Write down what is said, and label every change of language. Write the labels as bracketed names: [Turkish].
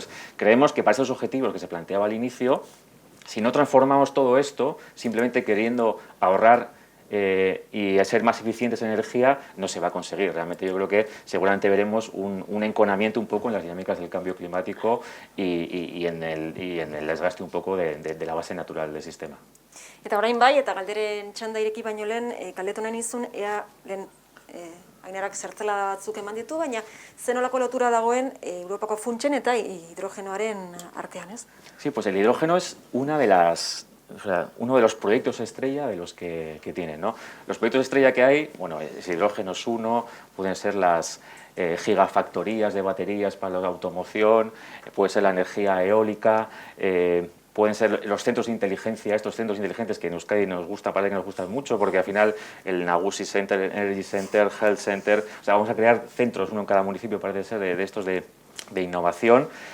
[Spanish] Entonces, creemos que para esos objetivos que se planteaba al inicio, si no transformamos todo esto, simplemente queriendo ahorrar y a ser más eficientes en energía, no se va a conseguir. Realmente yo creo que seguramente veremos un enconamiento un poco en las dinámicas del cambio climático y en el desgaste un poco de la base natural del sistema. [Basque] Eta orain bai, eta galderen txanda ireki baino lehen, galdetu nahi nizun, ea lehen Ainarak zertzela batzuk eman ditu, baina zenolako lotura dagoen Europako funtsen eta hidrogenoaren artean, ez? [Spanish] Sí, pues el hidrógeno es uno de los proyectos estrella de los que tienen, ¿no? Los proyectos estrella que hay, bueno, es hidrógeno es uno, pueden ser las gigafactorías de baterías para la automoción, puede ser la energía eólica, pueden ser los centros de inteligencia, estos centros inteligentes que en Euskadi parece que nos gustan mucho, porque al final el Nagusi Center, el Energy Center, Health Center, o sea, vamos a crear centros, uno en cada municipio parece ser, de estos de innovación,